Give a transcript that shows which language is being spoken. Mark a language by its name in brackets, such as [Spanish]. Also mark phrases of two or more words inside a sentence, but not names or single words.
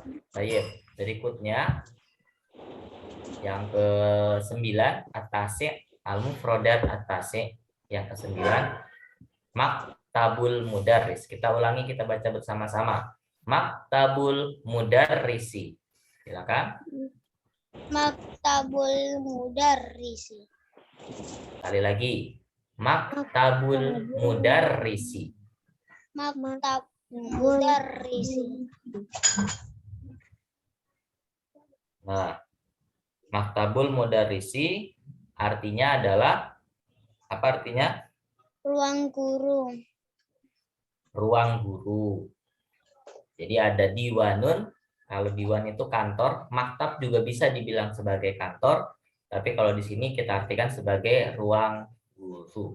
[Indonesian] Baik, berikutnya yang ke-9 at-tasi'. [Arabic] المفردات التاسع, [Indonesian] yang ke-9, [Arabic] مكتب المدرس. [Indonesian] Kita ulangi, kita baca bersama-sama. [Arabic] مكتب المدرسِ. Silakan. مكتب المدرسِ. [Indonesian] Sekali lagi. [Arabic] مكتب المدرسِ. مكتب مدرسِ. [Indonesian] Nah, [Arabic] مكتب المدرسِ [Indonesian] artinya adalah apa artinya? Ruang guru. Ruang guru. Jadi ada diwanun. Kalau diwan itu kantor, maktab juga bisa dibilang sebagai kantor, tapi kalau di sini kita artikan sebagai ruang guru.